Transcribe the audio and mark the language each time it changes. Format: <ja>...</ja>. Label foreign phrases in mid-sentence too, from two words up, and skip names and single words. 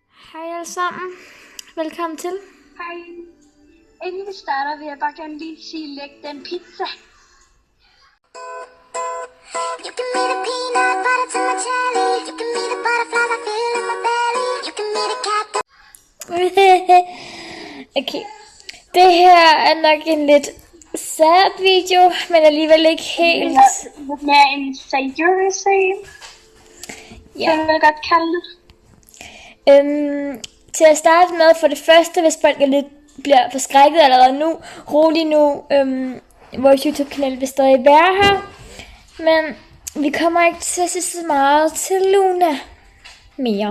<da>Hej alle sammen. Velkommen til. Hej. Inden vi starter, vil jeg bare gerne lige sige, læg den pizza.</da> <en>You can be the peanut butter to my jelly. You can be the butterflies I feel in my belly. You can be the cat.</en> <da>Okay. Det her er nok en lidt sad video, men alligevel ikke helt. Lidt mere en seriøs en. Ja. Kan jeg godt kalde det. Til at starte med, for det første, hvis folk er lidt bliver forskrækket allerede nu, rolig nu, vores YouTube-kanal vil stadig være her, men vi kommer ikke til at se så meget til Luna mere.</da>